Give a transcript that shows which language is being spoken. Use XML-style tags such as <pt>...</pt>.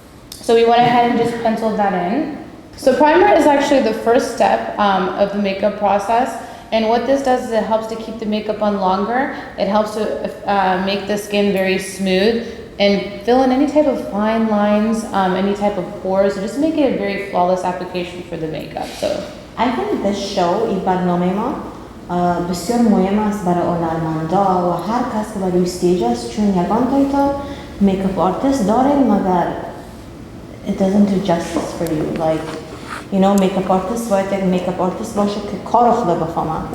<en>So we went ahead and just penciled that in. So primer is actually the first step of the makeup process. And what this does is it helps to keep the makeup on longer. It helps to make the skin very smooth and fill in any type of fine lines, any type of pores, so just make it a very flawless application for the makeup. So I think this show,</en> <fa>این برنامه ما بسیار مهم است برای هنرمندا و هر کس که برای استیج است، چون یگان تایتل میکاپ آرتیست داره مگر</fa> <en>it doesn't do justice for you. Like, you know, makeup artist</en> <fa>باید یک makeup artist باشه که کار خدا بفهمه.</fa>